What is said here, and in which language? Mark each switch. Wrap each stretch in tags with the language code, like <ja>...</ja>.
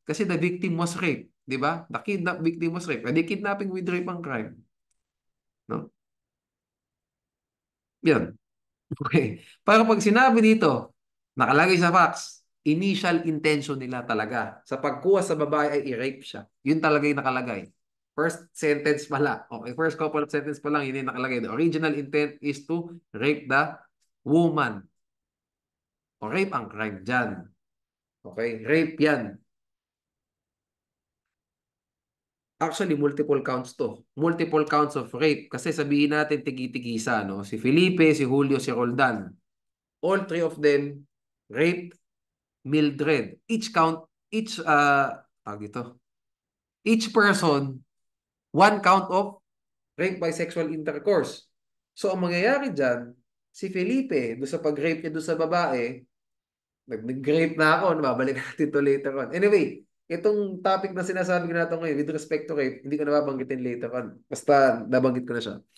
<tl>Kasi</tl> <en>the victim was raped.</en> <tl>Di ba?</tl> <en>The kidnap victim was raped.</en> <tl>O di</tl> <en>kidnapping with rape ang crime. No? Yan. Okay.</en> <tl>Para pag sinabi dito, nakalagay sa facts,</tl> <en>initial intention</en> <tl>nila talaga sa pagkuha sa babae ay i-rape siya. Yun talaga yung nakalagay.</tl> <en>First sentence</en> <tl>pala.</tl> <en>Okay, first couple of sentence</en> <tl>pa lang, yun yung nakalagay.</tl> <en>The original intent is to rape the woman.</en> <tl>O rape ang crime dyan. Okay, rape yan.</tl> <en>Actually, multiple counts to. Multiple counts of rape.</en> <tl>Kasi sabihin natin tigi-tigisa, no?</tl> <en>Si Felipe, si Julio, si Roldan. All three of them raped Mildred.</en> <tl>Tawag ito.</tl> <en>Each person, one count of rape by sexual intercourse.</en> <tl>So, ang mangyayari dyan, si Felipe, doon sa pag-rape niya doon sa babae, nag-rape na ako, nababalik natin to</tl> <en>later on.</en> <tl>Anyway, itong topic na sinasabi ko natin ngayon,</tl> <en>with respect to rape,</en> <tl>hindi ko nababanggitin</tl> <en>later on.</en> <tl>Basta, nabanggit ko na siya.</tl>